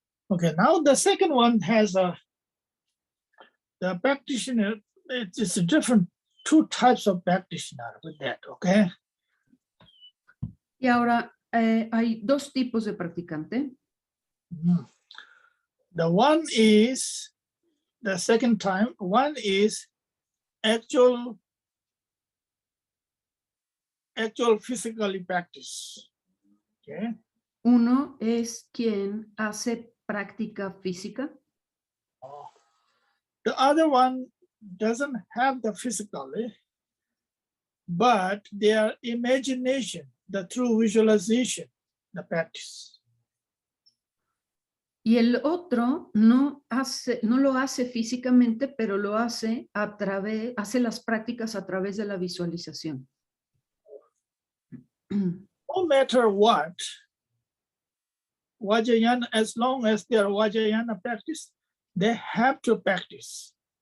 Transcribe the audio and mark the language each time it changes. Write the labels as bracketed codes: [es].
[en] Okay, now the second one has the practitioner, it's a different 2 types of practitioner with that, okay? [es] Y ahora hay 2 tipos de practicante. [en] The one is, the second time, one is actual physically practice, okay? [es] Uno es quien hace práctica física. [en] The other one doesn't have the physically, but their imagination, the true visualization, the practice. [es] Y el otro no lo hace físicamente, pero lo hace hace las prácticas a través de la visualización. [en] No matter what, Vajrayana, as long as they are Vajrayana practice, they have to practice.